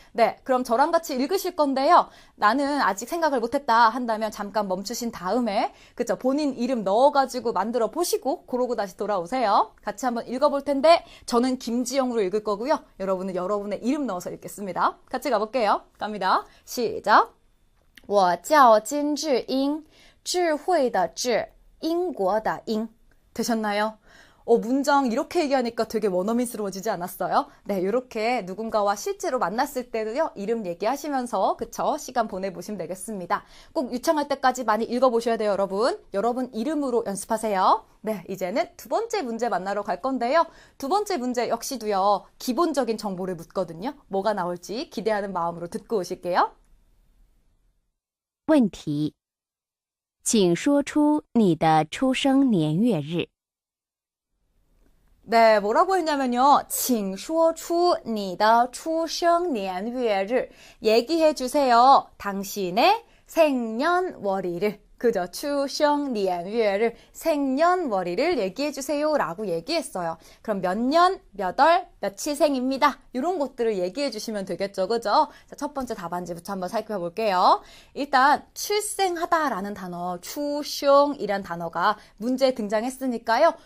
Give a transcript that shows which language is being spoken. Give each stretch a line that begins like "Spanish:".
Korean: 네, 그럼 저랑 같이 읽으실 건데요. 나는 아직 생각을 못했다 한다면 잠깐 멈추신 다음에 그쵸 본인 이름 넣어가지고 만들어 보시고 그러고 다시 돌아오세요. 같이 한번 읽어볼 텐데 저는 김지영으로 읽을 거고요. 여러분은 여러분의 이름 넣어서 읽겠습니다. 같이 가볼게요. 갑니다. 시작.
Chinese: 我叫金智英智慧的智英国的英
Korean: 되셨나요? 문장 이렇게 얘기하니까 되게 원어민스러워지지 않았어요? 네, 이렇게 누군가와 실제로 만났을 때도요, 이름 얘기하시면서, 그쵸? 시간 보내보시면 되겠습니다. 꼭 유창할 때까지 많이 읽어보셔야 돼요, 여러분. 여러분 이름으로 연습하세요. 네, 이제는 두 번째 문제 만나러 갈 건데요. 두 번째 문제 역시도요, 기본적인 정보를 묻거든요. 뭐가 나올지 기대하는 마음으로 듣고 오실게요.
Chinese: 问题，请说出你的出生年月日。
Korean: 네, 뭐라고 했냐면요.
Chinese: 请说出你的出生年月日
Korean: 얘기해 주세요. 당신의 생년월일을. 그죠?
Chinese: 出生年月日
Korean: 생년월일을 얘기해 주세요. 라고 얘기했어요. 그럼 몇 년, 몇 월, 며칠생입니다. 이런 것들을 얘기해 주시면 되겠죠. 그죠? 자, 첫 번째 답안지부터 한번 살펴볼게요. 일단 출생하다라는 단어, 出生이란 단어가 문제에 등장했으니까요.